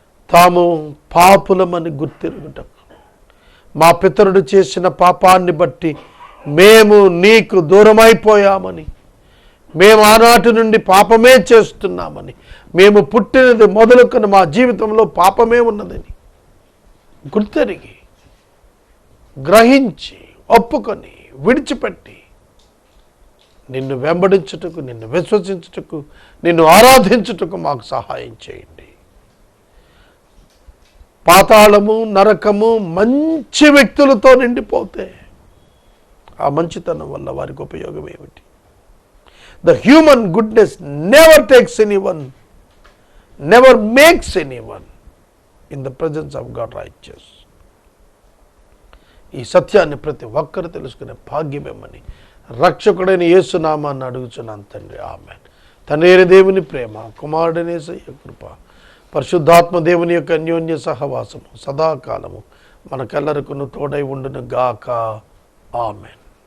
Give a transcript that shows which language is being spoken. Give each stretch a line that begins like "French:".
Telugu: తాము పాపులమని గుర్తిరుగుటకు, మా పితరుడు చేసిన పాపాన్ని బట్టి మేము నీకు దూరమైపోయామని, మేము ఆనాటి నుండి పాపమే చేస్తున్నామని, మేము పుట్టినది మొదలుకొని మా జీవితంలో పాపమే ఉన్నదని గుర్తెరిగి, గ్రహించి, ఒప్పుకొని, విడిచిపెట్టి నిన్ను వెంబడించుటకు, నిన్ను విశ్వసించుటకు, నిన్ను ఆరాధించుటకు మాకు సహాయం చేయండి. పాతాళము, నరకము మంచి వ్యక్తులతో నిండిపోతే ఆ మంచితనం వల్ల వారికి ఉపయోగం ఏమిటి?
English: The human goodness never takes anyone, never makes anyone in the presence of God righteous.
Telugu: ఈ సత్యాన్ని ప్రతి ఒక్కరు తెలుసుకునే భాగ్యమేమని రక్షకుడైన యేసు నామాన్ని అడుగుచున్నాను తండ్రి, ఆమేన్. తండ్రి దేవుని ప్రేమ, కుమారుడైన యేసయ్య కృప, పరిశుద్ధాత్మ దేవుని యొక్క అన్యోన్య సహవాసము సదాకాలము మనకెల్లరికును తోడై ఉండును గాక. ఆమేన్.